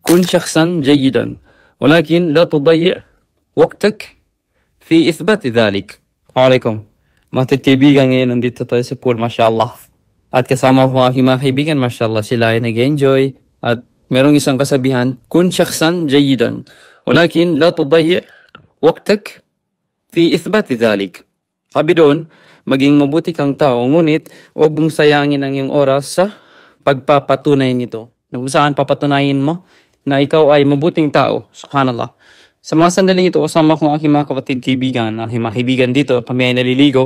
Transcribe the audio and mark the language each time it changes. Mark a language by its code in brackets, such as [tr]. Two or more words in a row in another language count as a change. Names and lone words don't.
[ar] كن شخصا جيدا ولكن لا تضيع وقتك في إثبات ذلك. Waalaikum. [tl] Mga kaibigan, ngayon nandito tayo sa pool, mashallah. At kasama ko ang aking mga kaibigan, mashallah, sila ay nag-enjoy. At merong isang kasabihan, [ar] كن شخصا جيدا ولكن لا تضيع وقتك في إثبات ذلك. [tl] Sabi doon, maging mabuti kang tao, ngunit huwag mong sayangin ang iyong oras sa pagpapatunay nito. Kung saan papatunayin mo na ikaw ay mabuting tao. Subhanallah. Sa mga sandaling ito, kasama ko ang aking mga kapatid kaibigan, aking mga kaibigan dito, kami ay naliligo.